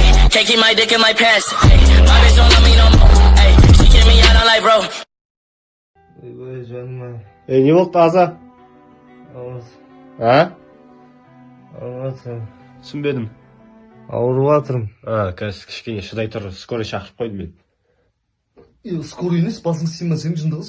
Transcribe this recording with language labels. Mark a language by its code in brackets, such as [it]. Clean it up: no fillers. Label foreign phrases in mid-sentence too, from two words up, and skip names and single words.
[en] Can't keep my dick in my pants. Ay, my bitch don't love me no more. Ay, she kick me out on life, bro. [kk] Ой, жаным ай. Не болды аза? А? Ауырватырмын. Түсінбедім. Ауырватырмын. Қазір кішкене шыдай тұр, скорый шақырып қойдым мен. Скорый емес, басың істейме, сен жындығыз.